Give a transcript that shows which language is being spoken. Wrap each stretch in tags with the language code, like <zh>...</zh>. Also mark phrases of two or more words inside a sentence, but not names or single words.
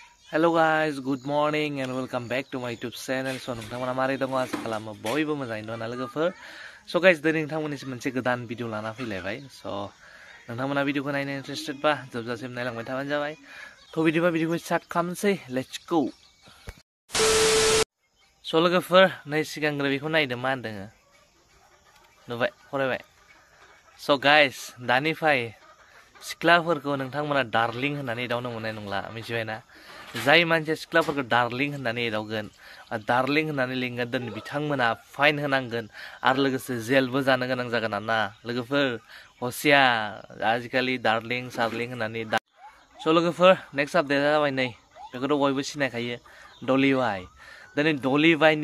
<en>Hello guys, good morning and welcome back to my YouTube channel.</en> <brx>So नोंथांमोना मारै दङ आसा खालामो बयबो मोजाङैनो दङ लोगोफोर.</brx> <en>So guys</en> <brx>दिनै नोंथांमोननिसिम मोनसे गोदान भिडिअ लाना फैलायबाय. So नोंथांमोना भिडिअखौ नायनो इन्टारेस्टेड बा जोबजासिम नायलांबाय थाबानो जाबाय. थ' बिदिबा भिडिअखौ स्टार्ट खालामनोसै.</brx> <en>Let's go.</en> <brx>So लोगोफोर नै सिगांग्रो बेखौ नायदो मा होनदों? नुबाय फरायबाय.</brx> <en>So guys</en> <brx>दानिफ्राय सिख्लाफोरखौ नोंथांमोना डार्लिं होननानै एदावनो मोननाय नंला मिथिबायना जाय मानसिया सिख्लाफोरखौ डार्लिं होननानै एदावगोन डार्लिं होननानै लिंगोन दोन बिथांमोना फाइन होनांगोन आरो लोगोसे जेलबो जानो गोनां जागोन आरोना लोगोफोर हसिया आजिखालि डार्लिं सार्लिं होननानै स' लोगोफोर</brx> <en>next update</en> <brx>जाबाय नै बेखौथ' बयबो सिनायखायो डली वाइ दिनै डली वाइनि</brx>